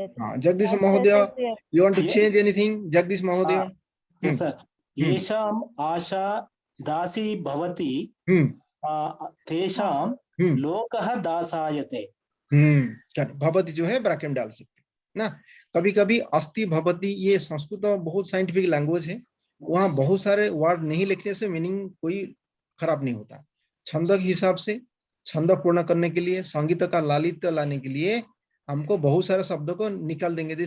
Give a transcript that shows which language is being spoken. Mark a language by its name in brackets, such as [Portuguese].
[English] हाँ, जगदीश महोदय, you want to change anything? [Sanskrit] जगदीश महोदय। [English] Yes sir. [Sanskrit] येषाम आशा दासी भवति, तेषां लोकः दासायते। [Hindi] भवति जो है ब्रैकेट डाल सकते ना। कभी कभी अस्ति भवति, ये संस्कृत बहुत साइंटिफिक लैंग्वेज है, वहाँ बहुत सारे वर्ड नहीं लिखने से मीनिंग कोई खराब नहीं होता। छंद के हिसाब से, छंद पूर्ण करने के लिए, संगीत का लालित्य लाने के लिए हमको बहुत सारे शब्दों को निकाल देंगे।